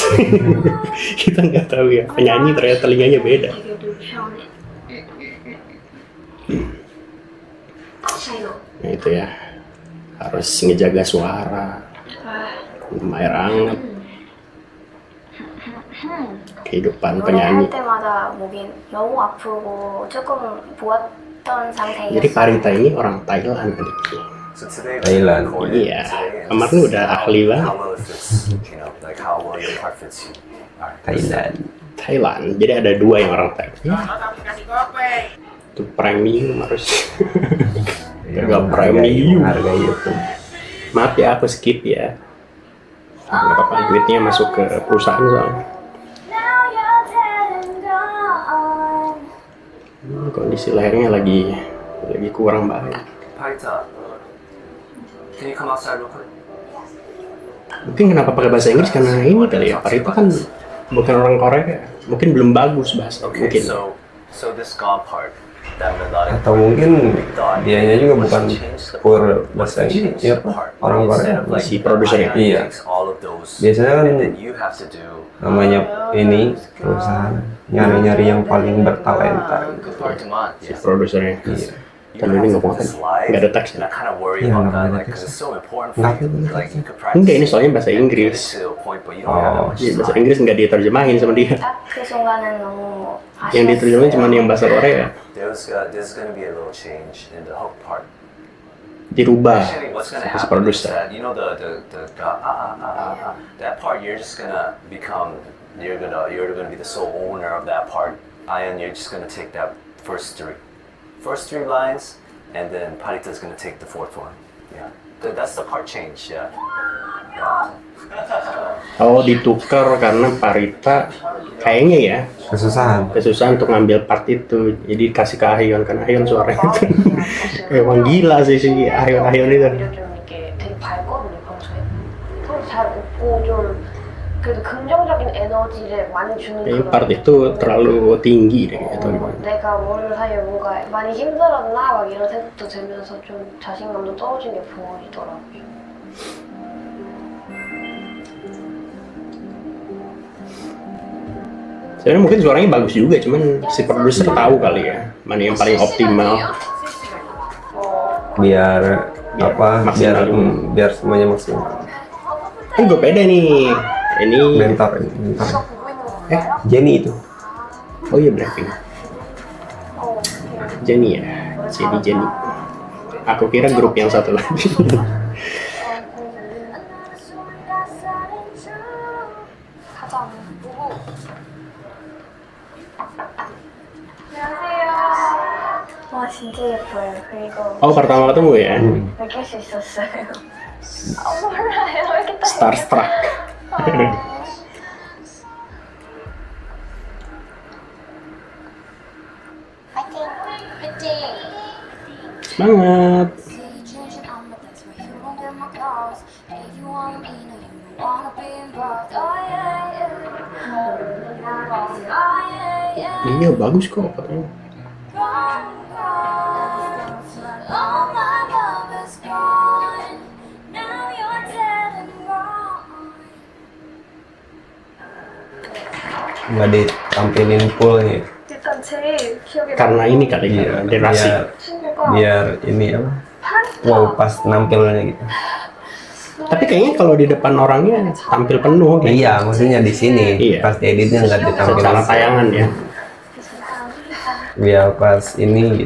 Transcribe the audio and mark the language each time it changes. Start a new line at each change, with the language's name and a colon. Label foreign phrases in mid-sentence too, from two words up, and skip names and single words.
Indonesian: Kita nggak tahu ya, penyanyi ternyata telinganya beda. Nah itu ya, harus ngejaga suara, minum air hangat. Kehidupan penyanyi.
Korean: 노래할 때마다 목이 너무 아프고 조금 부었던 상태였어요.
Indonesian: Jadi Parita ini orang Thailand adiknya.
English: So today,
Indonesian: Thailand. Iya, Amar tuh udah ahli banget.
English: how well it fits, you know, like how well your part fits you.
Indonesian: Thailand. Thailand. Jadi ada 2 yang orang Thailand. Ya. Itu premium harus. Gak premium. Harga YouTube. Maaf ya, aku skip ya. Gak apa-apa, duitnya masuk ke perusahaan soalnya. Kondisi lehernya lagi kurang baik.
English: Parita, can you come outside real quick?
Indonesian: Mungkin kenapa pakai bahasa Inggris karena ini kali ya. Parita kan bukan orang Korea, mungkin belum bagus bahasa.
English: Okay,
Indonesian: Mungkin.
English: so this God part, that melodic
Indonesian: Atau
English: part.
Indonesian: mungkin
English: We thought,
Indonesian: dianya juga
English: what
Indonesian: bukan
English: if change the
Indonesian: pure
English: part? What
Indonesian: bahasa
English: if change
Indonesian: Inggris,
English: the part?
Indonesian: orang Korea.
English: Instead of like
Indonesian: Si produsernya.
English: Ion
Indonesian: Iya.
English: takes all of those,
Indonesian: Biasanya kan
English: and then you have to do
Indonesian: namanya ini perusahaan nyari-nyari yang paling bertalenta.
English: good part to mod.
Indonesian: Si produsernya. Iya.
English: You
Indonesian: Dan
English: have
Indonesian: ini
English: to
Indonesian: ngomong
English: do this
Indonesian: apa?
English: live,
Indonesian: Nggak ada teks.
English: and I kind of worry
Indonesian: Iya,
English: about
Indonesian: nggak
English: that,
Indonesian: ada
English: like,
Indonesian: teks.
English: because it's so important
Indonesian: Nggak
English: for you.
Indonesian: ada
English: Like,
Indonesian: teks.
English: you could practice.
Indonesian: Enggak, ini soalnya bahasa
English: and get
Indonesian: Inggris.
English: it to a point, but you don't have that much
Indonesian: Iya, bahasa
English: time.
Indonesian: Inggris nggak diterjemahin sama dia.
Korean: 딱 그 순간은 너무
Indonesian: Yang diterjemahin cuma yang bahasa Korea.
English: There's going to be a little change in the hook part.
Indonesian: Dirubah.
English: Actually, what's going to
Indonesian: Si
English: happen is
Indonesian: produser.
English: that, you know, that part, you're just going to become, you're gonna be the sole owner of that part. Ion, you're just going to take that first three lines, and then Parita's going to take the fourth one. Yeah, that's the part change. Yeah.
Indonesian: Oh, ditukar karena Parita kayaknya ya kesusahan untuk ngambil part itu. Jadi kasih ke Ahyun, karena Ahyun suaranya itu emang gila sih si Ahyun itu.
Korean: 오히려 좀 이렇게 되게 밝거든요 평소에. 서로 잘 웃고 좀 그래도 긍정적인 에너지를 많이 주는
Indonesian: Kayaknya
Korean: 그런.
Indonesian: part itu terlalu tinggi deh atau gimana.
Korean: 내가 모르는 사이에 뭔가 많이 힘들었나 막 이런 생각도 들면서 좀 자신감도 떨어진 게 보이더라고요.
Indonesian: Sebenarnya mungkin suaranya bagus juga, cuman si produser tahu kali ya mana yang paling optimal. biar apa maksimal. biar semuanya maksimal. Gue pede nih. Ini Bentar. Jenny itu. oh iya Blackpink. Jenny ya. Jenny. Aku kira grup yang satu lagi.
Korean: 가자. 와 진짜 예뻐요. 그리고
Indonesian: Oh pertama ketemu ya.
Korean: 느낄 수 있었어요. 몰라요. 왜 이렇게 떨려?
Indonesian: Starstruck. Semangat. Iya bagus kok katanya. Nggak ditampilin fullnya.
Korean: 일단 제일 기억에
Indonesian: Karena ini kali ya, generasi.
Korean: 친구가
Indonesian: biar ini apa? Wow pas nampilnya gitu. Tapi kayaknya kalau di depan orangnya tampil penuh. Gitu. Iya, maksudnya di sini Iya. pas editnya nggak ditampilin. Secara tayangan ya. Biar pas ini gitu.